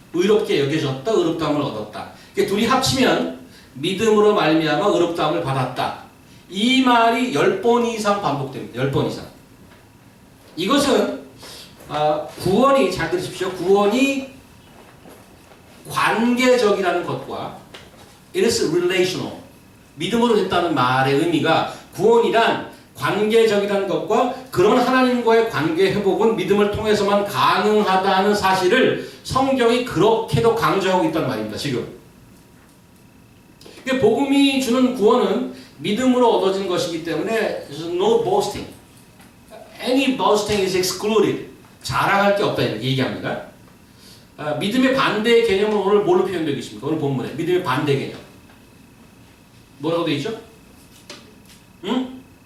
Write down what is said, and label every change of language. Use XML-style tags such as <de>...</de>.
<ko>의롭게 여겨졌다, 의롭다 함을 얻었다. 둘이 합치면 믿음으로 말미암아 의롭다함을 받았다. 이 말이 10번 이상 반복됩니다. 10번 이상. 이것은 구원이, 잘 들으십시오. 구원이 관계적이라는 것과</ko> <en>it is relational.</en> <ko>믿음으로 됐다는 말의 의미가 구원이란 관계적이라는 것과 그런 하나님과의 관계 회복은 믿음을 통해서만 가능하다는 사실을 성경이 그렇게도 강조하고 있다는 말입니다. 지금. 복음이 주는 구원은 믿음으로 얻어진 것이기 때문에</ko> <en>no boasting. Any boasting is excluded.</en> <ko>자랑할 게 없다 이렇게 얘기합니다. 믿음의 반대의 개념은 오늘 뭘로 표현되고 있습니까? 오늘 본문에 믿음의 반대 개념. 뭐라고 되어 있죠? 응?</ko>